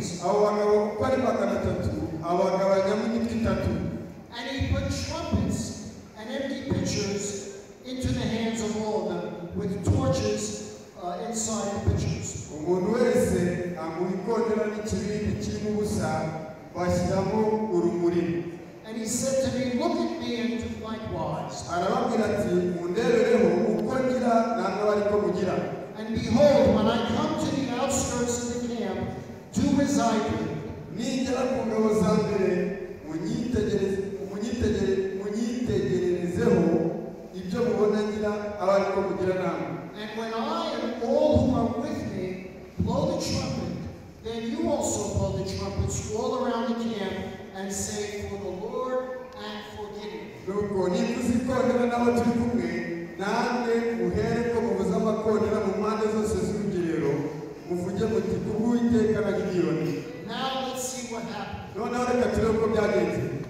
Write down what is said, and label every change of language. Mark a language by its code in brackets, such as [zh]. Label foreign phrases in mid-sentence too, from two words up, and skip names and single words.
[rw] abo bagabo uko ari 300 abagabanyamo imitwe 3. [en] And he put trumpets and empty pitchers into the hands of all of them with torches inside the pitchers. [rw] umuntu wese amuha ikondera n'ikibindi kirimo ubusa bashyiramo urumuri. [en] And he said to me, Look at me and do likewise. [rw] arababwira ati mundebereho uko ngira namwe bariko mugira. [en] And behold, when I come to the outskirts of the camp, do as I do. [rw] ningera ku ngabo za mbere munyitegererezeho ibyo mubona ngira [en] And when I and all who are with me blow the trumpet, then you also blow the trumpets all around the camp and say, for the Lord and for Gideon. Now let's see what happened.